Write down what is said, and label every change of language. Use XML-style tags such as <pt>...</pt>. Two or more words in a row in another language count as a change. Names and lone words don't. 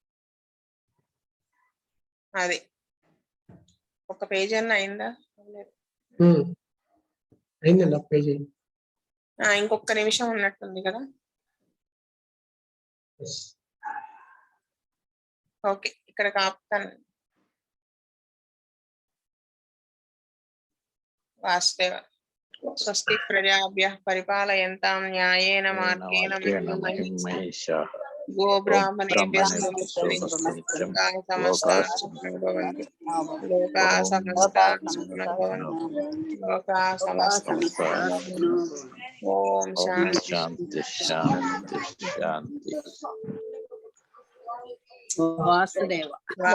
<te>అది ఒక పేజీ అన్న అయిందా? అయిందండి, ఒక పేజీ. ఇంకొక నిమిషం ఉన్నట్టుంది కదా. ఓకే, ఇక్కడ ఆపుతాను. వాసుదేవ.</te> <sa>స్వస్తి ప్రజాభ్యః పరిపాలయంతాం న్యాయేన మార్గేణ మహిం మహిషాః గోబ్రాహ్మణేభ్యः లోకాः సమస్తాః సుఖినో భవంతు. లోకాः సమస్తాః సుఖినో భవంతు. లోకాः సమస్తాః సుఖినో భవంతు. ఓం ఓం శాంతి. శాంతి శాంతి శాంతి.</sa> <te>వాసుదేవ.</te>